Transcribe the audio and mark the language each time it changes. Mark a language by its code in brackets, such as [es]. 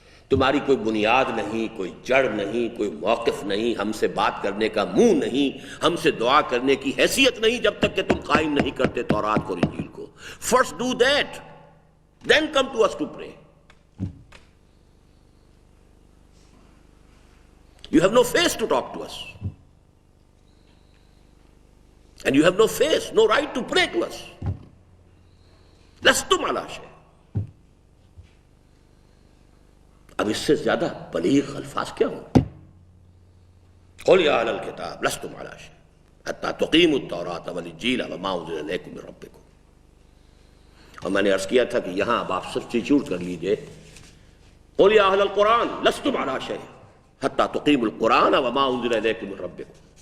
[ur] تمہاری کوئی بنیاد نہیں، کوئی جڑ نہیں، کوئی موقف نہیں، ہم سے بات کرنے کا منہ نہیں، ہم سے دعا کرنے کی حیثیت نہیں جب تک کہ تم قائم نہیں کرتے تورات کو اور انجیل کو۔ [en] First do that then come to us to pray. You have no face to talk to us. And you have no face, no right to pray to us. [ar] لستم علی شیء۔ [ur] اب اس سے زیادہ بلیغ الفاظ کیا ہوں؟ [ar] قُلْ يَا أَهْلَ الْكِتَابِ لَسْتُمْ عَلَىٰ شَيْءٍ حَتَّىٰ تُقِيمُوا التَّوْرَاةَ وَالْإِنْجِيلَ وَمَا أُنزِلَ إِلَيْكُم مِّن رَّبِّكُم۔ [ur] اور میں نے عرض کیا تھا کہ یہاں اب آپ سبسٹیچیوٹ کر لیجئے [ar] قُلْ يَا أَهْلَ الْقُرْآنِ لَسْتُمْ عَلَىٰ شَيْءٍ حَتَّىٰ تُقِيمُوا الْقُرْآنَ وَمَا أُنزِلَ إِلَيْكُم مِّن رَّبِّكُم،